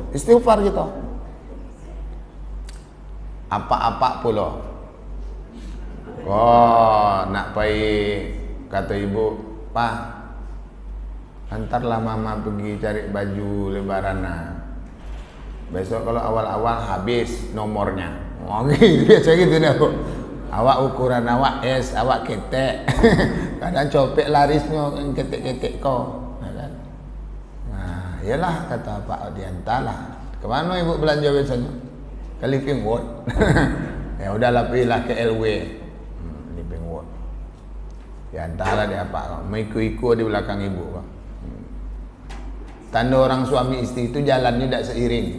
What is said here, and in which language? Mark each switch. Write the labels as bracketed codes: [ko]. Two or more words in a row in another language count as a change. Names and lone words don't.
[id] Istighfar gitu. Apa-apa pula. Nak pergi, kata ibu, "Pak, antarlah mama pergi cari baju lebaran. Besok kalau awal-awal habis nomornya." Gitu, biasa gitu dah. [min] Awak ukuran awak S, awak ketek. Kadang copek larisnya ketek-ketek kau. [id] Kan? Nah, iyalah kata Pak diantarlah. Kemana ibu belanja biasanya? Ke Living World. Ya udahlah pilihlah ke LW. Living World. Diantarlah dia Pak. Meiku-iku di belakang ibu. Tanda orang suami istri itu jalannya tidak seiring.